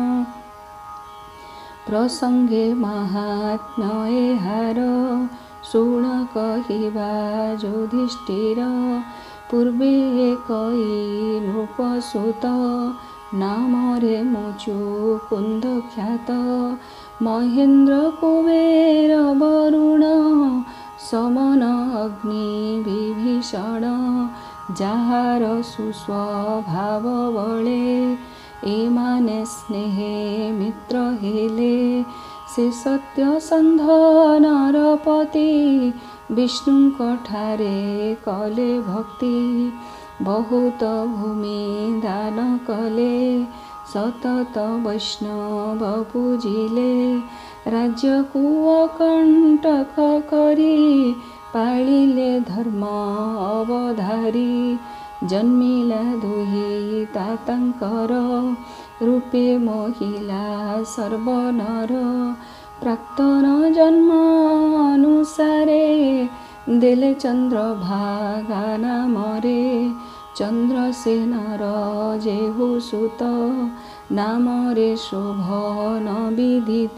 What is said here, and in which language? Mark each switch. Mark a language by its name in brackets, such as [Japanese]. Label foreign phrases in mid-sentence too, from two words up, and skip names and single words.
[Odia] ପ୍ରସଙ୍ଗେ ମହାତ୍ମ୍ୟ ଏହାର ଶୁଣ କହିବା ଯୁଧିଷ୍ଠିର ପୂର୍ବେ କଇ ନୃପସୁତ ନାମ ରେ ମୁଚୁକୁନ୍ଦ ଖ୍ୟାତ ମହେନ୍ଦ୍ର କୁବେର ବରୁଣ ସମନ ଅଗ୍ନି ବିଭୀଷଣ ଯାହାର ସୁସ୍ୱଭାବ ବଳେ ଏମାନେ ସ୍ନେହେ ମିତ୍ର ହେଲେ ସେ ସତ୍ୟ ସନ୍ଧ ନରପତି ବିଷ୍ଣୁଙ୍କ ଠାରେ କଲେ ଭକ୍ତି ବହୁତ ଭୂମି ଦାନ କଲେ ସତତ ବୈଷ୍ଣବ ପୂଜିଲେ ରାଜ୍ୟକୁ ଅକଣ୍ଟକ କରି ପାଳିଲେ ଧର୍ମ ଅବଧାରୀ ଜନ୍ମିଲା ଦୁହି ତାତାଙ୍କର ରୂପେ ମହିଳା ସର୍ବନର ପ୍ରାକ୍ତନ ଜନ୍ମ ଅନୁସାରେ ଦେଲେ ଚନ୍ଦ୍ରଭାଗା ନାମରେ ଚନ୍ଦ୍ରସେନର ଯେହୁ ସୁତ ନାମରେ ଶୋଭନ ବିଦିତ